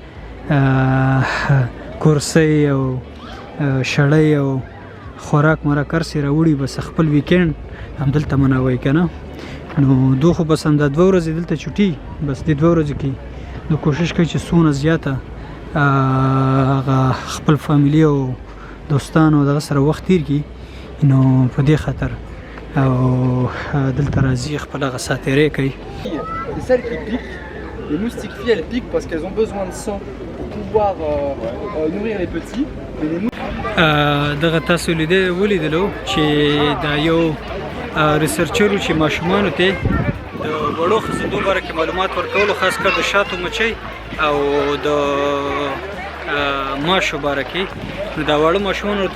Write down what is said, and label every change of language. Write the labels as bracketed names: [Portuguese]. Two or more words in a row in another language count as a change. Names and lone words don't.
[Pashto] کورسۍ او شړۍ او خوراک مرک هر څه راوړي بس خپل ویکینډ همدلته مناوئ که نه نو دو خو بس همدا 2 ورځې دلته چوټي بس دې 2 ورځو کې نو کوشش کوي چې څونه زیاته هغه خپل فامیلي او دوستانو دغه سره وخت تیر کړي نو په دې خاطر او دلته راځي خپل هغه ساتیرۍ کوي. [French] Les moustiques filles elles piquent parce qu'elles ont besoin de sang pour pouvoir nourrir les petits. [Pashto] دغه تاسو ولیدلو چې دا یو ریسرچر چې ماشومانو ته د وړو خزندو باره کې معلومات ورکولو خاص کر د شاتو مچۍ او د ماشو باره کې نو دا واړه ماشومان ورته